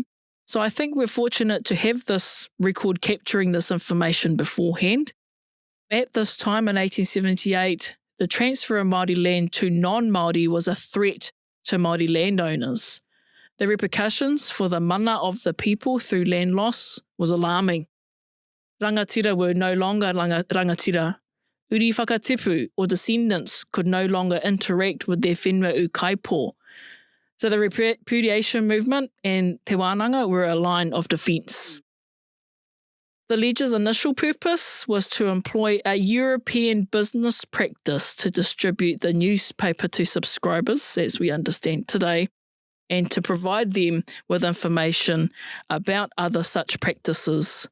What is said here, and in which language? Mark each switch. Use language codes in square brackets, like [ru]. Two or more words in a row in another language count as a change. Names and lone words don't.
[en] So I think we're fortunate to have this record capturing this information beforehand. At this time in 1878, the transfer of Māori land to non-Māori was a threat to Māori landowners. The repercussions for the mana of the people through land loss was alarming. Rangatira were no longer rangatira. [mi] Uri whakatipu [en] or descendants could no longer interact with their [mi] whenua ūkaipō. [en] So the repudiation movement and Te Wananga were a line of defence. The ledger's initial purpose was to employ a European business practice to distribute the newspaper to subscribers, as we understand today, and to provide them with information about other such practices.